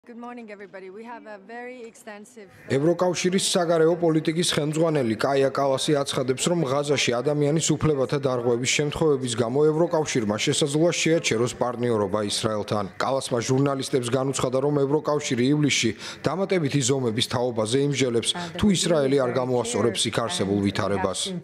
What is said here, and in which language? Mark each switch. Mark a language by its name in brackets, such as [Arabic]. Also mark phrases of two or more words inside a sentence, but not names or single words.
[English] Good morning, everybody. We have a very extensive. [Georgian] ევროკავშირის საგარეო პოლიტიკის ხელმძღვანელი კაია კალასი აცხადებს, რომ ღაზაში ადამიანის უფლებათა დარღვევის შემთხვევების გამო ევროკავშირმა შესაძლოა შეაჩეროს პარტნიორობა ისრაელთან. კალასმა ჟურნალისტებს განუცხადა, რომ ევროკავშირი ივლისში დამატებითი ზომების თაობაზე იმსჯელებს, თუ ისრაელი არ გამოასწორებს იქ არსებულ ვითარებას.